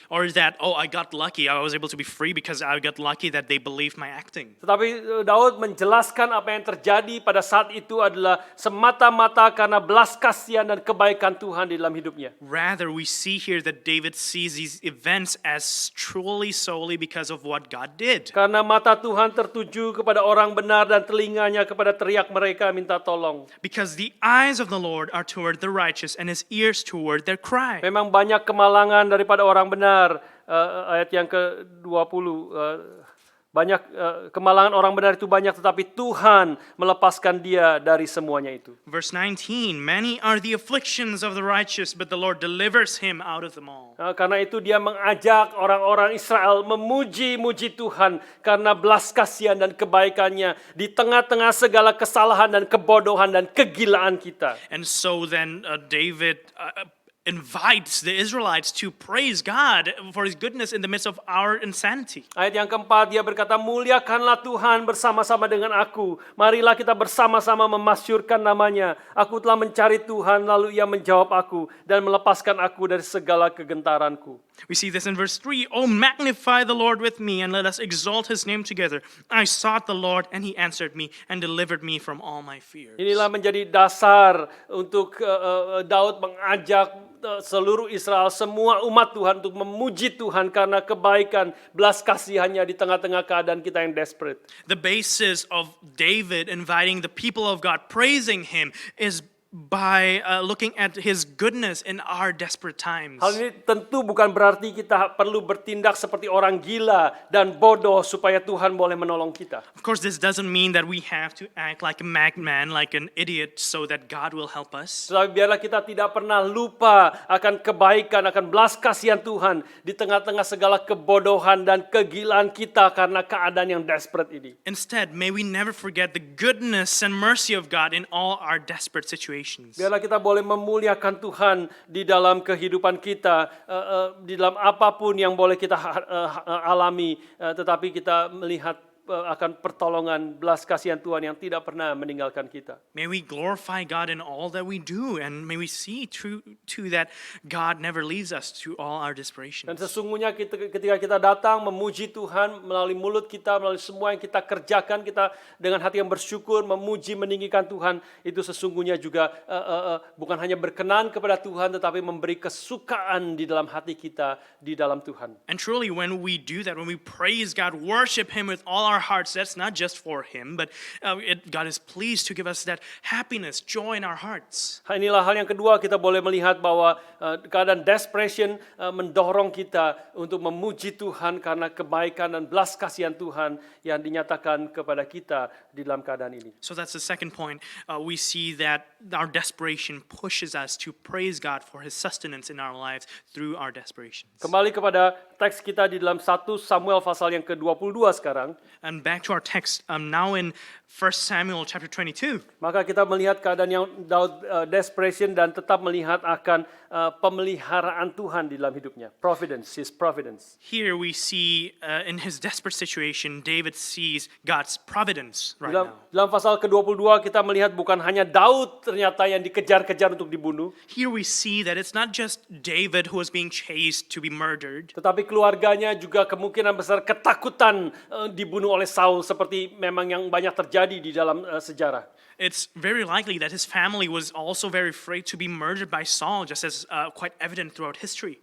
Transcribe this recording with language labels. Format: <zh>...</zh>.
<en>Or is that, oh, I got lucky, I was able to be free because I got lucky that they believed my acting.</en> <id>Tetapi Daud menjelaskan apa yang terjadi pada saat itu adalah semata-mata karena belas kasihan dan kebaikan Tuhan di dalam hidupnya.</id> <en>Rather, we see here that David sees these events as truly solely because of what God did.</en> <id>Karena mata Tuhan tertuju kepada orang benar dan telinganya kepada teriak mereka minta tolong.</id> <en>Because the eyes of the Lord are toward the righteous and his ears toward their cry.</en> <id>Memang banyak kemalangan daripada orang benar. Ayat yang ke-20, banyak kemalangan orang benar itu banyak, tetapi Tuhan melepaskan dia dari semuanya itu.</id> <en>Verse 19, many are the afflictions of the righteous, but the Lord delivers him out of them all.</en> <id>Karena itu dia mengajak orang-orang Israel memuji-muji Tuhan karena belas kasihan dan kebaikannya di tengah-tengah segala kesalahan dan kebodohan dan kegilaan kita.</id> <en>And so then David invites the Israelites to praise God for his goodness in the midst of our insanity.</en> <id>Ayat yang keempat, dia berkata, muliakanlah Tuhan bersama-sama dengan aku. Marilah kita bersama-sama memasyurkan namanya. Aku telah mencari Tuhan, lalu ia menjawab aku dan melepaskan aku dari segala kegentaranku.</id> <en>We see this in verse 3. Oh, magnify the Lord with me, and let us exalt his name together. I sought the Lord, and he answered me, and delivered me from all my fears.</en> <id>Inilah menjadi dasar untuk Daud mengajak seluruh Israel, semua umat Tuhan untuk memuji Tuhan karena kebaikan, belas kasihannya di tengah-tengah keadaan kita yang desperate.</id> <en>The basis of David inviting the people of God, praising him, is by looking at his goodness in our desperate times.</en> <id>Hal ini tentu bukan berarti kita perlu bertindak seperti orang gila dan bodoh supaya Tuhan boleh menolong kita.</id> <en>Of course, this doesn't mean that we have to act like a madman, like an idiot, so that God will help us.</en> <id>Tetapi biarlah kita tidak pernah lupa akan kebaikan, akan belas kasihan Tuhan di tengah-tengah segala kebodohan dan kegilaan kita karena keadaan yang desperate ini.</id> <en>Instead, may we never forget the goodness and mercy of God in all our desperate situations.</en> <id>Biarlah kita boleh memuliakan Tuhan di dalam kehidupan kita, di dalam apapun yang boleh kita alami, tetapi kita melihat akan pertolongan belas kasihan Tuhan yang tidak pernah meninggalkan kita.</id> <en>May we glorify God in all that we do, and may we see to that God never leaves us through all our</en> <id>Dan</id> <en>desperations.</en> <id>sesungguhnya ketika kita datang memuji Tuhan melalui mulut kita, melalui semua yang kita kerjakan, kita dengan hati yang bersyukur, memuji, meninggikan Tuhan, itu sesungguhnya juga bukan hanya berkenan kepada Tuhan, tetapi memberi kesukaan di dalam hati kita, di dalam Tuhan.</id> <en>And truly, when we do that, when we praise God, worship Him with all our hearts, that's not just for Him, but God is pleased to give us that happiness, joy in our hearts.</en> <id>Inilah hal yang kedua, kita boleh melihat bahwa keadaan desperation mendorong kita untuk memuji Tuhan karena kebaikan dan belas kasihan Tuhan yang dinyatakan kepada kita di dalam keadaan ini.</id> <en>So that's the second point. We see that our desperation pushes us to praise God for His sustenance in our lives through our desperations.</en> <id>Kembali kepada teks kita di dalam 1 Samuel pasal yang ke-22 sekarang.</id> <en>And back to our text, now in 1 Samuel chapter 22.</en> <id>Maka kita melihat keadaan yang Daud desperation dan tetap melihat akan pemeliharaan Tuhan di dalam hidupnya.</id> <en>Providence, his providence. Here we see in his desperate situation, David sees God's providence right now.</en> <id>Dalam pasal ke-22 kita melihat bukan hanya Daud ternyata yang dikejar-kejar untuk dibunuh,</id> <en>Here we see that it's not just David who was being chased to be murdered,</en> <id>tetapi keluarganya juga kemungkinan besar ketakutan dibunuh oleh Saul seperti memang yang banyak terjadi di dalam sejarah.</id> <en>it's very likely that his family was also very afraid to be murdered by Saul, just as quite evident throughout history.</en>